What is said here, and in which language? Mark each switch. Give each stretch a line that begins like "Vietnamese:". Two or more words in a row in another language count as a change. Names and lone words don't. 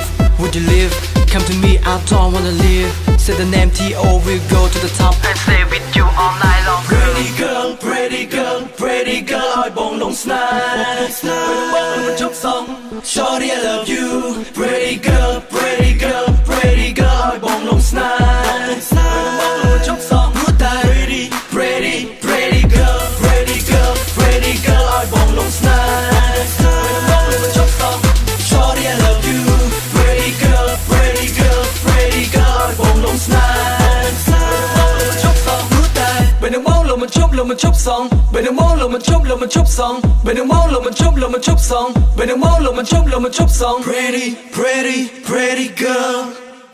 English: Would you live? Come to me, I don't wanna live Say the name T.O. We'll go to the top And stay with you all night long Pretty girl, pretty girl, pretty girl
Khmer: ឲ្យបងលងស្នេហ៍ពេលបងលងមិនជប់សង
English: Shorty I love you Pretty girl, pretty girl, pretty girl
Khmer: ឲ្យបងលងស្នេហ៍ពេលបងលងមិនជប់សងព្រោះតែ
English: Pretty, pretty, pretty girl, pretty girl, pretty girl
Khmer: ឲ្យបងលងស្នេហ៍ពេលបងលងមិនជប់សង
English: Shorty I love you Pretty girl, pretty girl, pretty girl
Khmer: ឲ្យបងលងស្នេហ៍ ពេលបងលងមិនជប់សងព្រោះតែ
English: When the moon song When the moon song When the moon song Pretty, pretty, pretty girl